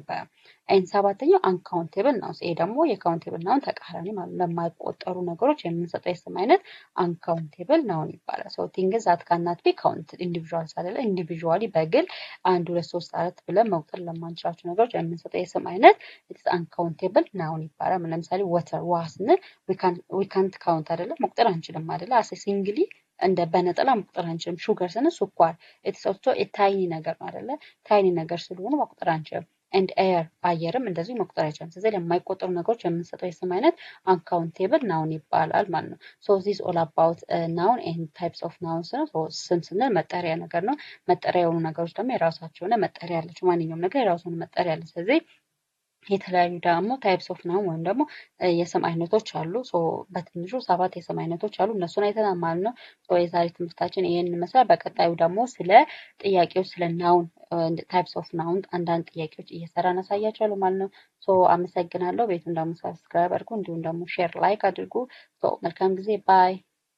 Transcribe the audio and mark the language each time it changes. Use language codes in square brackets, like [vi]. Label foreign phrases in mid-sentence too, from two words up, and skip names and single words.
[am] ይባላል። ሰባተኛው [en] uncountable noun [am] ይሄ ደግሞ የካውንቴብል ናውን ተቃራኒ ማለት ለማይቆጠሩ ነገሮች የምንሰጠው የስም አይነት [en] uncountable noun [am] ይባላል። [en] things that cannot be counted individuals [am] አይደለ ኢንዲቪዥዋሊ በግል 1 2 3 4 ብለን መቁጠር ለማንችላቸው ነገሮች የምንሰጠው የስም አይነት [en] it's uncountable noun [am] ይባላል። ለምሳሌ ወተር ውሃ ስንል [en] we can't count [am] አይደለ መቁጠር አንችልም አይደለ [en] as singly [am] እንደ በነጠላ መቁጠር አንችልም። ሹገር ስንል ስኳር [en] it's also tiny [am] ነገር ነው አይደለ ታይኒ ነገር ስለሆነ መቁጠር አንችልም። and air አየርም እንደዚህ መቁጠር አይቻልም። ስለዚህ ለማይቆጠሩ ነገሮች የምንሰጠው የስም አይነት [en] uncountable noun [am] ይባላል ማለት ነው። [en] this all about noun and types of nouns [am] ነው። ስም ስንል መጠሪያ ነገር ነው። መጠሪያ የሆኑ ነገሮች ደግሞ የራሳቸው የሆነ መጠሪያ አላቸው። ማንኛውም ነገር የራሱ የሆነ መጠሪያ አለ። ስለዚህ የተለያዩ ደግሞ [en] types of noun [am] ወይም ደግሞ የስም አይነቶች አሉ። በትንሹ 7 የስም አይነቶች አሉ። እነሱን አይተናል ማለት ነው። የዛሬ ትምህርታችን ይሄን ይመስላል። በቀጣዩ ደግሞ ስለ ጥያቄዎች ስለ [en] noun types of noun [am] አንዳንድ ጥያቄዎች እየሰራን አሳያችኋለሁ ማለት ነው። አመሰግናለሁ። ቤቱን ደግሞ ሰብስክራይብ አድርጉ፣ እንዲሁም ደግሞ [en] share like [am] አድርጉ። መልካም ጊዜ ባይ